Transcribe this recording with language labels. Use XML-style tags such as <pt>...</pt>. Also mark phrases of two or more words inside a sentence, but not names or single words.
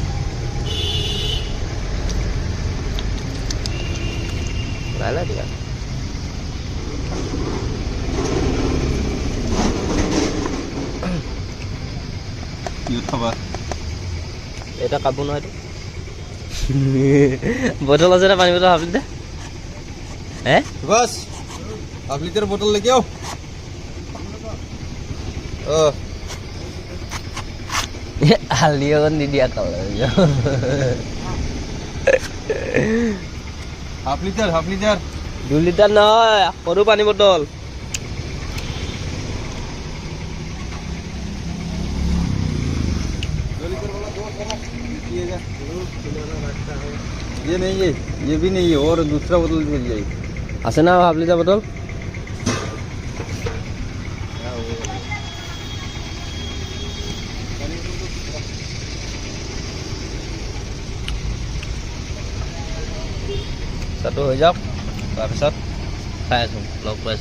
<as>লাইলা দিয়া এটা কাপোৰ নহয়, বটল আছে না, পানী বটল</as> <en>half litre.</en> <hi>बस</hi> <en>half litre</en> <hi>बोतल लेके आओ।</hi> <as>হালধি অকণ দি দিয়া কালাৰ</as> <en>half litre</en> <as>2 লিটাৰ নহয়, সৰু পানী বটল।</as> <hi>ये नहीं है, ये भी नहीं है, और दूसरा बोतल मिल जाएगी।</hi> <as>আছে না</as> <en>half litre</en> <as>বটল? চাহটো হৈ যাওক, তাৰপিছত খাই আছোঁ, লগ পাইছোঁ।</as>